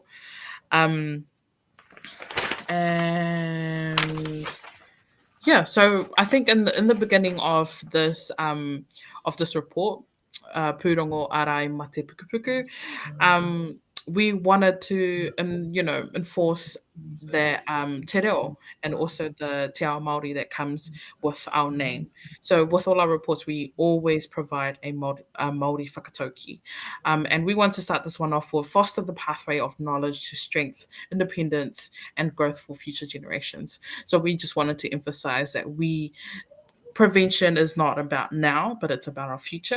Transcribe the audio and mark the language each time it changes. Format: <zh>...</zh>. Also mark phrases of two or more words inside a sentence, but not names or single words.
<en>Um, and yeah, so I think in the beginning of this report, Pūrongo Arai Mate Pukupuku, um, we wanted to enforce the</en> <mi>te reo</mi> <en>and also the</en> <mi>te ao Māori</mi> <en>that comes with our name. So with all our reports, we always provide a Māori whakatauki. And we want to start this one off with foster the pathway of knowledge to strength, independence, and growth for future generations. So we just wanted to emphasize that prevention is not about now, but it's about our future.</en>